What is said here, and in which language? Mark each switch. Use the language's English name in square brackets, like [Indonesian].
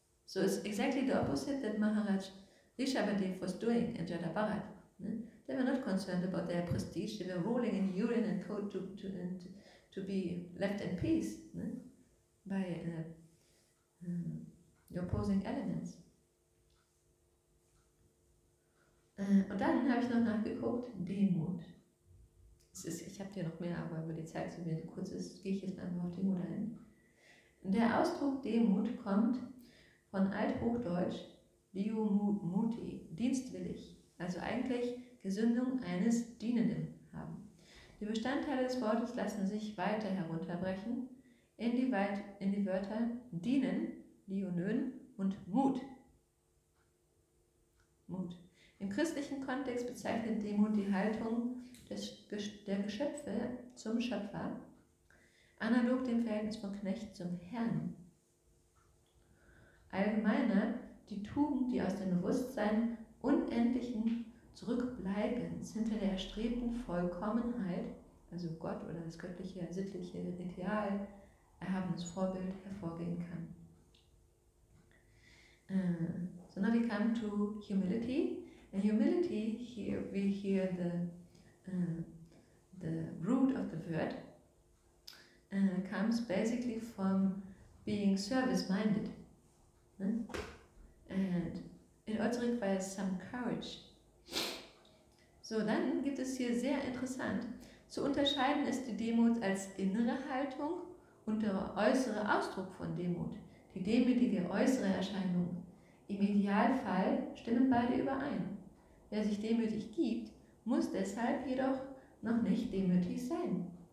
[English] So it's exactly the opposite that Maharaj Rishabhadev was doing in Jadabharat. They were not concerned about their prestige, they were rolling in urine and cold to be left in peace by the opposing elements. [German] Und dann habe ich noch nachgeguckt, Demut. Ich habe hier noch mehr, aber über die Zeit, so wie kurz ist, gehe ich jetzt einfach auf Demut ein. Der Ausdruck Demut kommt von Althochdeutsch Diumuti, dienstwillig, also eigentlich Gesundung eines Dienenden haben. Die Bestandteile des Wortes lassen sich weiter herunterbrechen in die Wörter dienen, Dionön, und Mut. Mut. Im christlichen Kontext bezeichnet Demut die Haltung der Geschöpfe zum Schöpfer, analog dem Verhältnis von Knecht zum Herrn. Allgemeiner die Tugend, die aus dem Bewusstsein unendlichen Zurückbleibens hinter der erstrebten Vollkommenheit, also Gott oder das göttliche, sittliche Ideal, erhabenes Vorbild hervorgehen kann. [English] So now we come to humility. And humility, here we hear the root of the word comes basically from being service-minded. And it also requires some courage. [German] So, dann gibt es hier sehr interessant, zu unterscheiden ist die Demut als innere Haltung und der äußere Ausdruck von Demut, die demütige äußere Erscheinung. Im Idealfall stimmen beide überein. wer sich demütig gibt, muss deshalb jedoch noch nicht demütig sein.